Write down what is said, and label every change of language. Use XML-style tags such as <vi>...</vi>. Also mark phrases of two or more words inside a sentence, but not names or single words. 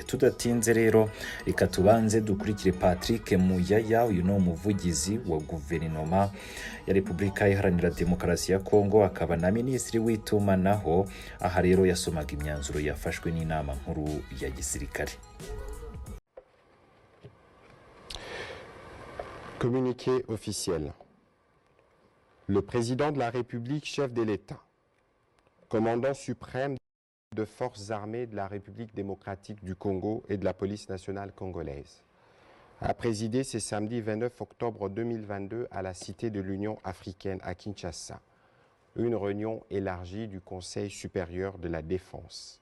<rw>Tudatinze rero, reka tubanze dukurikire Patrick Muyaya, uyu ni umuvugizi wa guverinoma ya Repubulika Iharanira Demokarasi ya Kongo, akaba na minisitiri w'itumanaho. Aha rero yasomaga imyanzuro yafashwe n'inama nkuru ya gisirikare.</rw> <fr>Communiqué officiel. Le président de la République, chef de l'État, commandant suprême de forces armées de la République démocratique du Congo et de la police nationale congolaise, a présidé ce samedi 29 octobre 2022 à la Cité de l'Union africaine à Kinshasa, une réunion élargie du Conseil supérieur de la défense.</fr>